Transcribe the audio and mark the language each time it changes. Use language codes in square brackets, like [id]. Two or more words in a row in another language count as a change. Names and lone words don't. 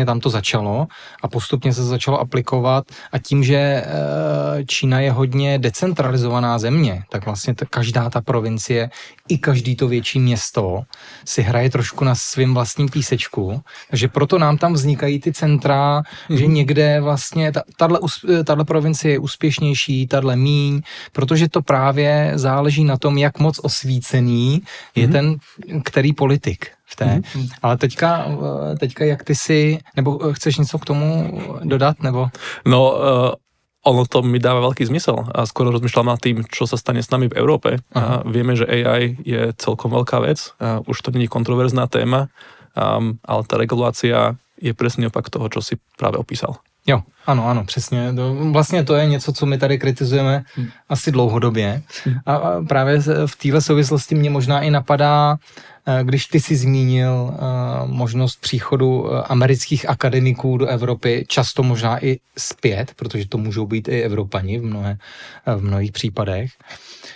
[cs] tam to začalo a postupně se začalo aplikovat a tím, že Čína je hodně decentralizovaná země, tak vlastně každá ta provincie i každý to větší město si hraje trošku na svým vlastním písečku, takže proto nám tam vznikají ty centra, že někde vlastně tahle provincie je úspěšnější, tahle míň, protože to právě záleží na tom, jak moc osvícený je ten který politik. Ale teďka jak ty si, nebo chceš něco k tomu dodat, nebo? [sk] No, ono to mi dáva veľký zmysel a skoro rozmýšľam nad tým, čo sa stane s nami v Európe. A vieme, že AI je celkom veľká vec, už to nie je kontroverzná téma, ale tá regulácia je presný opak toho, čo si práve opísal. [cs] Jo, ano, přesně. Vlastně to je něco, co my tady kritizujeme asi dlouhodobě. A právě v téhle souvislosti mě možná i napadá, když ty si zmínil možnost příchodu amerických akademiků do Evropy, často možná i zpět, protože to můžou být i Evropani v mnohých případech,